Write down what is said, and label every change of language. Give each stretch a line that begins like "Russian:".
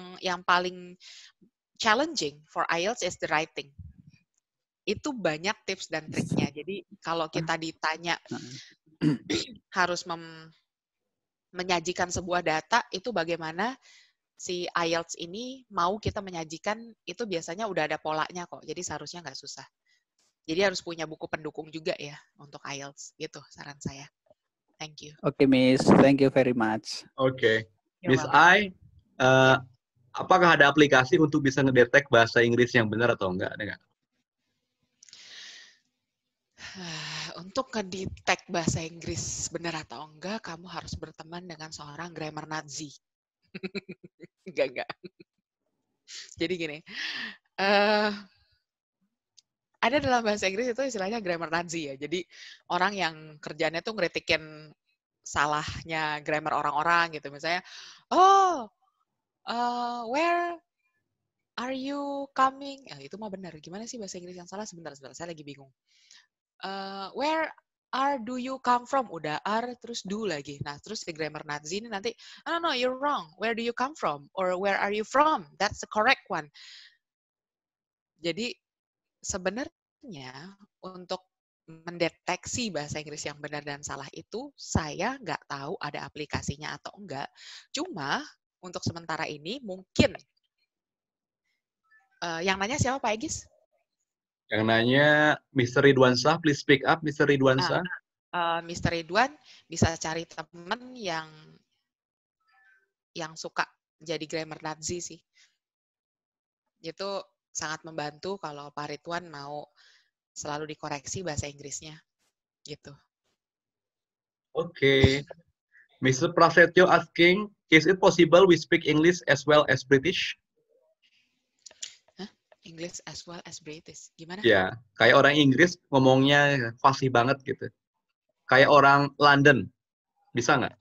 Indonesian: Yang paling
English: challenging for IELTS is the writing.
Indonesian: Itu banyak tips dan triknya. Jadi kalau kita ditanya harus menyajikan sebuah data, itu bagaimana si IELTS ini mau kita menyajikan, itu biasanya udah ada polanya kok. Jadi seharusnya nggak susah. Jadi harus punya buku pendukung juga ya untuk IELTS. Gitu saran saya.
English: Thank you. Okay, Miss. Thank you very much. Okay.
Indonesian: Miss I, apakah ada aplikasi untuk bisa ngedetek bahasa Inggris yang benar atau enggak? Ada nggak? Untuk ngedetek bahasa Inggris benar atau enggak, kamu harus berteman dengan seorang grammar Nazi. Enggak. Jadi gini, ada dalam bahasa Inggris itu istilahnya grammar Nazi ya. Jadi orang yang kerjanya tuh ngeritikin salahnya grammar orang-orang gitu.
English: Misalnya, where are you coming?
Indonesian: Itu mah benar. Gimana sih bahasa Inggris yang salah? Sebentar. Saya lagi bingung.
English: Where do you come from?
Indonesian: Udah are, terus do lagi. Nah, terus di grammar Nazi ini nanti,
English: no, you're wrong. Where do you come from? Or where are you from? That's the correct one.
Indonesian: Jadi, sebenarnya untuk mendeteksi bahasa Inggris yang benar dan salah itu, saya nggak tahu ada aplikasinya atau enggak. Cuma, untuk sementara ini, mungkin. Yang nanya siapa, Pak Egis? Yang nanya
English: Mr. Ridwansyah, please speak up, Mr. Ridwansyah. Mr.
Indonesian: Ridwan bisa cari teman yang suka jadi grammar Nazi sih. Itu sangat membantu kalau Pak Ridwan mau selalu dikoreksi bahasa Inggrisnya. Gitu.
English: Okay. Mr. Prasetyo asking, is it possible we speak English as well as British? English as well as British.
Indonesian: Gimana? Ya, kayak orang Inggris ngomongnya fasih banget gitu. Kayak orang London Bisa nggak?